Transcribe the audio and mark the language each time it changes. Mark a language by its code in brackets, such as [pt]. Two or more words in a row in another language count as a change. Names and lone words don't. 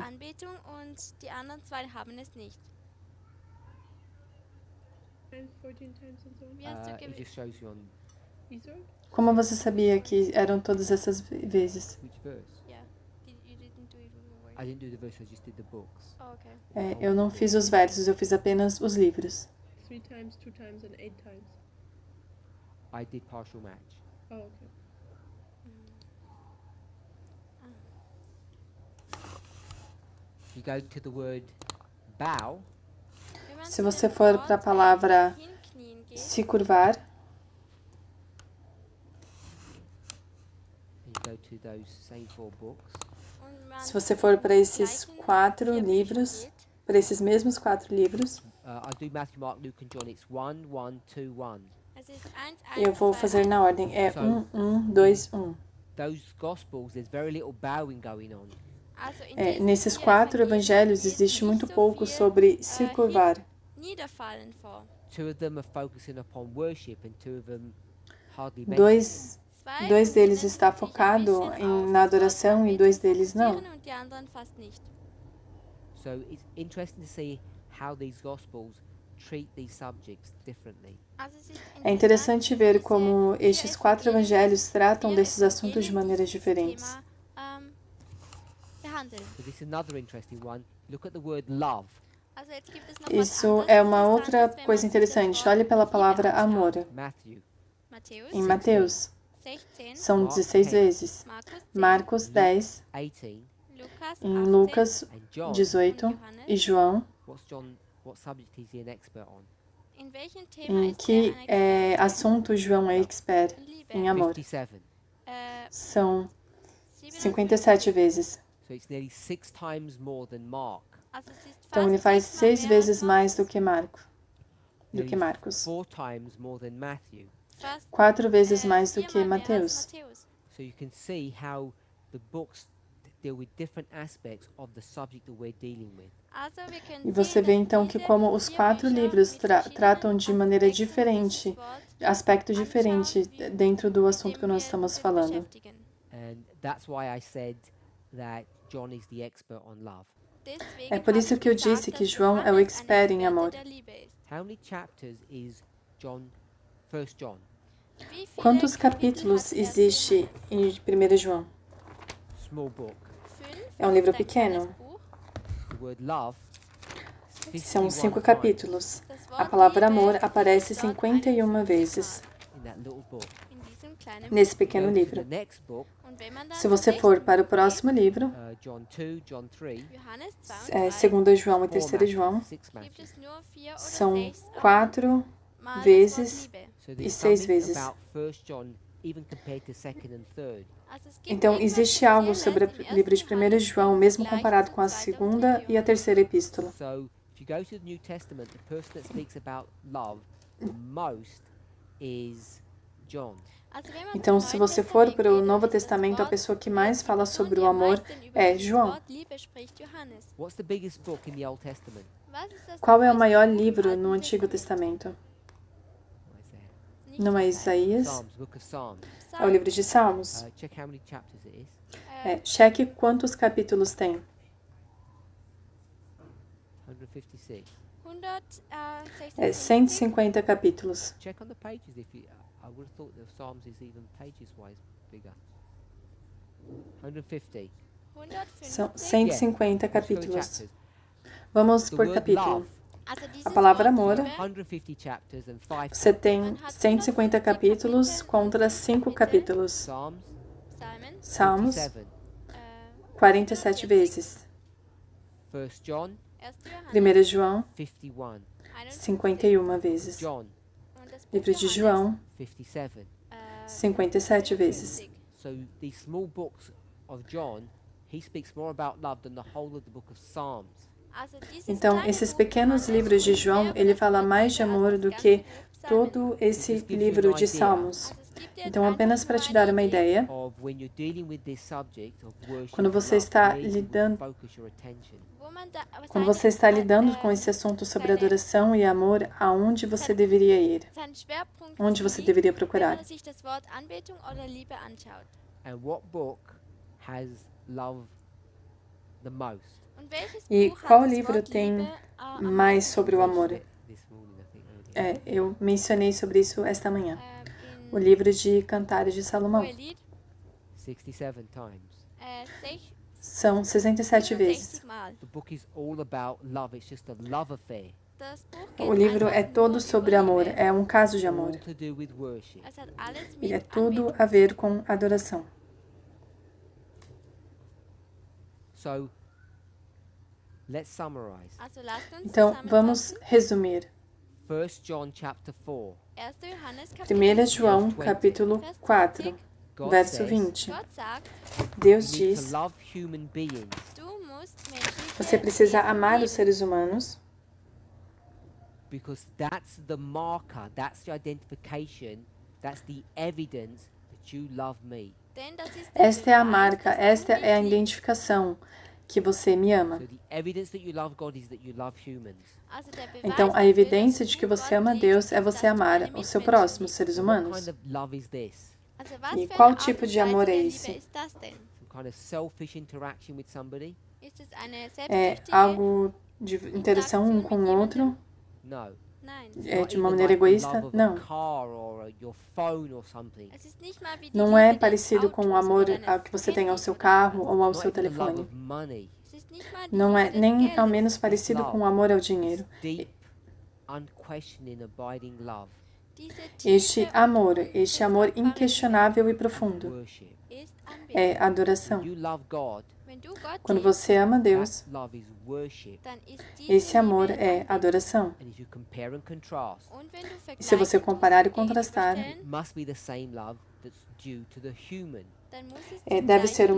[de] Anbetung und die anderen zwei haben es nicht. [en] 14 times and so on. [de] Wie hast du [en] It [de] gewählt? [en] just shows you on Israel? [pt] Como você sabia que eram todas essas vezes? [en] which verse. Yeah, you didn't do it with the word. I didn't do the verse. I just did the books. Oh, okay. [pt] Eu não fiz os versos, eu fiz apenas os livros. [en] 3 times, 2 times, and 8 times. I did partial match. Oh, okay. You go to the word bow. [de] Wenn man [pt] Se [de] zu [pt] você [de] dem [pt] for [de] Wort [pt] para a palavra [de] hinknien geht, [pt] se curvar, [en] And you go to those same 4 books. [de] und man [pt] se você for para esses [de] gleichen 4 4 Büchern [pt] livros, [de] geht, [pt] para esses mesmos 4 livros, [en] I do Matthew, Mark, Luke, and John. It's 1, 1, 2, 1. [de] es ist 1, 1, [pt] eu vou 2, fazer 1. na ordem. É 1, 2, 1. [en] Those Gospels, there's very little bowing going on. [de] Also in diesen [pt] Nesses 4 4 [de] Evangelien [pt] evangelhos [de] geht [pt] existe [de] nicht [pt] muito [de] so [pt] pouco [de] viel, [pt] sobre se curvar. [de] Niederfallen vor. [en] 2 of them are focusing upon worship, and 2 of them hardly mention it. [pt] Dois [de] Zwei [pt] deles [de] konzentrieren [pt] está [de] sich ein [pt] focado [de] bisschen auf [pt] na [de] das Wort [pt] adoração e [de] Anbetung [pt] 2 deles não. [de] fokussieren und die anderen fast nicht. [en] So it's interesting to see how these Gospels treat these subjects differently. [de] Also es ist [pt] É interessante ver [de] diese [pt] como 4 estes 4 evangelhos tratam desses assuntos de [de] Evangelien [pt] maneiras [de] dieses [pt] diferentes. [de] Thema, behandeln. [en] So this is another interesting one. Look at the word love. [de] Also jetzt gibt es noch [pt] Isso [de] was [pt] é [de] anderes [pt] uma outra [de] Interessantes, wenn [pt] coisa [de] man sich das [pt] interessante. [de] Wort [pt] Olhe pela [de] Liebe [pt] palavra [de] anschaut. [pt] amor. [en] Matthew, [de] Matthäus [pt] Em Mateus 16, são 16 vezes. [de] Markus 10, [pt] Marcos 10, 18, [de] Lukas [pt] em 18, Lucas [en] and John. [pt] 18 e João, [en] What subject is he an expert on? [de] in welchem Thema [pt] em [de] ist [pt] que [de] er ein [pt] assunto João é expert [de] Experte? Liebe. [pt] em amor. 57. São 57 57 vezes. [en] So it's nearly 6 times more than Mark. [de] Also es ist [pt] Então [de] fast [pt] ele faz 6 6 [de] mehr [pt] vezes [de] als [pt] mais do [de] Markus. [pt] que [en] Nearly [pt] Marcos. [en] 4 times more than Matthew. [de] Fast [pt] 4 vezes mais do 4 que [de] Mal mehr als [pt] Mateus. [de] Matthäus. [en] So you can see how the books deal with different aspects of the subject that we're dealing with. [de] Also wir können [pt] E você [de] sehen, [pt] vê [de] dass [pt] então que [de] diese [pt] como os 4 [de] Bücher [pt] livros [de] mit [pt] tratam de [de] verschiedenen [pt] maneira [de] Aspekten [pt] diferente, [de] dieses Wort [pt] aspecto diferente [de] anschauen, wie [pt] dentro do assunto que [de] dem [pt] nós [de] wir [pt] estamos [de] uns [pt] falando. [de] beschäftigen. [en] And that's why I said that John is the expert on love. [de] Deswegen [pt] É por [de] habe [pt] isso [de] ich [pt] que eu [de] gesagt, [pt] disse que [de] dass [pt] João é o [de] Johannes ein [pt] expert em [de] Experte [pt] amor. [de] der Liebe ist. [en] How many chapters is John, 1 John? [de] Wie viele [pt] Quantos [de] Kapitel [pt] capítulos [de] hat [pt] existe em 1 João? [en] Small book. [de] Fünf, [pt] É um livro [de] ist ein kleines [pt] pequeno. [de] Buch. [en] The word love. [pt] São 51 5 [en] times. [pt] capítulos. [de] Das [pt] A [de] Wort [pt] palavra [de] Liebe [pt] amor [de] ist [pt] aparece [de] dort 51 51 [pt] vezes. [de] Mal. [en] in that little book. [de] in diesem kleinen [pt] nesse [de] Buch. [pt] pequeno [en] Go to [pt] livro. [en] the next book, [de] Und wenn man dann [pt] Se você [de] zum [pt] for [de] nächsten [pt] para o [de] Buch [pt] próximo livro, [en] John 2, John 3, [de] geht, Johannes 2 [pt] é, [de] und 3, [pt] 2 João e 3 4 João, [en] matches, 6 [de] gibt [en] matches. [de] es nur 4 oder [pt] são 6 4 [de] Mal das [pt] vezes [de] Wort Liebe. [en] So [pt] e [en] there's 6 something [pt] vezes. [en] about 1 John, even compared to 2nd and 3rd. [de] Also es gibt [pt] Então, [de] irgendwas [pt] existe algo sobre o [de] Spezielles im [pt] livro de 1. 1 [de] Johannes [pt] João, [de] im [pt] mesmo [de] Vergleich [pt] comparado [de] zu [pt] com a [de] 2. und 3. [pt] segunda e a [de] Johannes. [pt] terceira epístola. [en] So if you go to the New Testament, the person that speaks about love the most is John. [de] Also wenn man [pt] Então, [de] zum [pt] se [de] Neuen [pt] você for [de] Testament [pt] para o [de] geht, [pt] Novo [de] ist das [pt] Testamento, a [de] Wort, [pt] pessoa que [de] die [pt] mais fala [de] Person, [pt] sobre [de] die [pt] o [de] am [pt] amor [de] meisten über [pt] é [de] dieses [pt] João. [de] Wort Liebe spricht, Johannes. [en] What's the biggest book in the Old Testament? [de] Was ist das [pt] Qual é o [de] größte [pt] maior [de] Buch im [pt] livro [de] Alten [pt] no Antigo [de] Testament? [pt] Testamento? [en] What is that? [de] Nicht [pt] Não é [de] Jesaja. [pt] Isaías? [en] Psalms, Book of Psalms. [pt] É o livro de Salmos. [en] Check how many chapters it is. [pt] É, cheque quantos capítulos tem. 156. 156. É 150 capítulos. [en] Check on the pages if you. I would have thought the Psalms is even pages-wise bigger. 150. [pt] São 150. 150 [en] Let's go to [pt] capítulos. [en] chapters. [pt] Vamos [en] The [pt] por [en] word [pt] capítulo. [en] love. [de] Also dieses [pt] A palavra [de] Wort [pt] amor. [de] Liebe, [en] 150 chapters and 5 [pt] Você [en] chapters. [pt] tem 150 capítulos contra 5 capítulos. [en] Psalms [de] Psalmen, [pt] Salmos, 57. 47 vezes. [en] 1 John 1. [pt] 1 João, 51. 51 vezes. [en] John [de] Und das Buch [pt] Livro de [de] Johannes, [pt] João, 57. 57 vezes. [en] So these small books of John, he speaks more about love than the whole of the book of Psalms. [de] Also dieses [pt] Então, [de] kleine [pt] esses [de] Buch [pt] pequenos [de] Johannes [pt] livros de [de] spricht [pt] João, [de] mehr über [pt] ele [de] das [pt] fala [de] Wort [pt] mais de [de] Liebe [pt] amor [de] als [pt] do [de] das [pt] que [de] ganze Buch Psalmen. [pt] todo esse [en] Just gives you [pt] livro [en] an [pt] de [en] idea. [pt] Salmos. [de] Also es gibt jetzt [pt] Então, [de] einfach [pt] apenas [de] nur [pt] para te [de] eine [pt] dar uma [de] Idee. [pt] ideia, [en] Of when you're dealing with this subject of worship [pt] quando [en] and [pt] você [en] love, [pt] está [en] where you will [pt] lidando- [en] focus your attention. [de] Wo man da, [pt] quando você está lidando com esse assunto sobre adoração e amor, aonde você deveria ir? [de] seinen Schwerpunkt [pt] Onde você [de] liegt, [pt] deveria [de] wenn [pt] procurar? [de] man sich das Wort Anbetung oder Liebe anschaut. [en] And what book has love the most? [de] Und welches [pt] E [de] Buch [pt] qual [de] hat das [pt] livro [de] Wort [pt] tem [de] Liebe am [pt] mais [de] meisten [pt] sobre o [de] in sich? [pt] amor? [en] This morning, I think, earlier. [pt] É, eu mencionei sobre isso esta manhã. [de] In [pt] O livro de Cantares de Salomão. [de] Hohelied, [en] 67 times. [pt] São 67 vezes. [de] 67 Mal. [en] The book is all about love. It's just a love affair. [de] Das Buch [pt] O [de] geht [pt] livro [de] einfach [pt] é todo [de] nur [pt] sobre [de] über [pt] amor, [de] Liebe. [pt] é um caso de amor. [en] All to do with worship. [de] Es hat alles [pt] E [de] mit [pt] é tudo [de] Anbetung [pt] a ver com adoração. [en] So, let's summarize. [de] Also lasst uns [pt] Então, vamos [de] zusammenfassen. [pt] resumir. [en] 1 John chapter 4. [de] 1. Johannes [pt] 1 João, capítulo 4, [en] God [pt] verso [en] says [pt] 20. [de] Gott sagt, [pt] Deus [en] you need [pt] diz: [en] to love human beings [de] du musst menschliche [pt] você precisa [de] Wesen [pt] amar os [de] lieben. [pt] seres humanos, [en] because that's the marker, that's the identification, that's the evidence that you love me. [de] Denn das ist der [pt] esta é a [de] Beweis, [pt] marca, [de] dass du [pt] esta [de] mich [pt] é a [de] liebst. [pt] identificação que você me ama. [en] So the evidence that you love God is that you love humans. [de] Also der Beweis [pt] Então, a [de] dafür, [pt] evidência [de] dass [pt] de [de] du [pt] que você [de] Gott [pt] ama [de] liebst, [pt] Deus é [de] ist, [pt] você [de] dass du [pt] amar [de] deine [pt] o seu [de] Mitmenschen [pt] próximo, os [de] liebst. [pt] seres [en] So what [pt] humanos. [en] kind of love is this? [de] Also was [pt] E [de] für [pt] qual [de] eine [pt] tipo [de] Art [pt] de [de] und Weise [pt] amor [de] der [pt] é [de] Liebe [pt] esse? [de] ist das denn? [en] Some kind of selfish interaction with somebody? [de] Ist es eine [pt] É [de] selbstsüchtige [pt] algo de interação um com o outro? [en] No. [de] Nein. [pt] É [en] Not [pt] de uma [en] even [pt] maneira [en] like the [pt] egoísta? [en] love of [pt] Não. [en] a car or your phone or something. [de] Es ist nicht mal wie die [pt] Não [de] Liebe [pt] é [de] des [pt] parecido com o [de] Autos [pt] amor [de] oder eines [pt] ao que você tem ao [de] Handys [pt] seu [de] oder [pt] carro [de] etwas. [pt] ou ao [en] Not [pt] seu [en] even the love [pt] telefone. [en] of money. [de] Es ist nicht mal die [pt] Não é [de] Liebe des [pt] nem ao [de] Geldes. [pt] menos parecido com o amor ao dinheiro. [en] Deep, unquestioning, abiding love. [de] Diese [pt] Este [de] tiefe [pt] amor, [de] und [pt] este amor [de] unbefragbare [pt] inquestionável e profundo, [en] Worship. [de] Liebe ist [pt] é [de] Anbetung. [pt] adoração. [en] When you love God, [de] Wenn du Gott [pt] Quando [de] liebst, [pt] você ama Deus, [en] that love is worship. [de] dann ist diese [pt] esse amor [de] Liebe [pt] é [de] Anbetung. [pt] adoração. [en] And if you compare and contrast, [de] Und wenn du [pt] E se você [de] vergleichen [pt] comparar e [de] tust, [pt] contrastar, [de] gegenüberstellen, [en] it must be the same love that's due to the human. [de] dann muss es [pt] é, [de] die [pt] deve [de] gleiche [pt] ser o